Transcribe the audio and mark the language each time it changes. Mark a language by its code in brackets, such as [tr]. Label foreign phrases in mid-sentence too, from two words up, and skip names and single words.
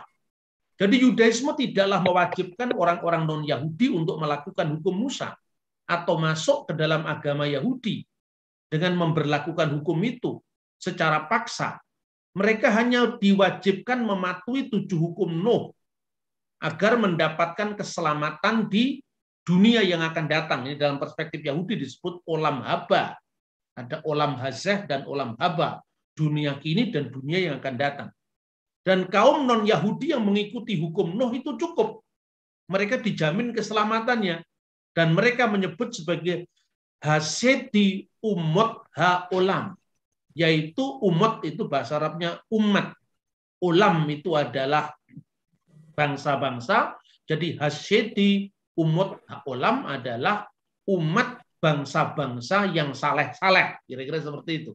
[id] Jadi Yudaisme tidaklah mewajibkan orang-orang non-Yahudi untuk melakukan hukum Musa atau masuk ke dalam agama Yahudi dengan memberlakukan hukum itu secara paksa. Mereka hanya diwajibkan mematuhi 7 hukum Nuh agar mendapatkan keselamatan di dunia yang akan datang. Ini dalam perspektif Yahudi disebut [he] עולם הבא. [id] Ada [he] עולם הזה [id] dan [he] עולם הבא. [id] Dunia kini dan dunia yang akan datang. Dan kaum non-Yahudi yang mengikuti hukum Nuh itu cukup. Mereka dijamin keselamatannya. Dan mereka menyebut sebagai [he] חסידי אומות העולם. [id] Yaitu umat itu bahasa Arabnya umat. Ulam itu adalah bangsa-bangsa. Jadi [he] חסידי אומת העולם [id] adalah umat bangsa-bangsa yang saleh-saleh. Kira-kira seperti itu.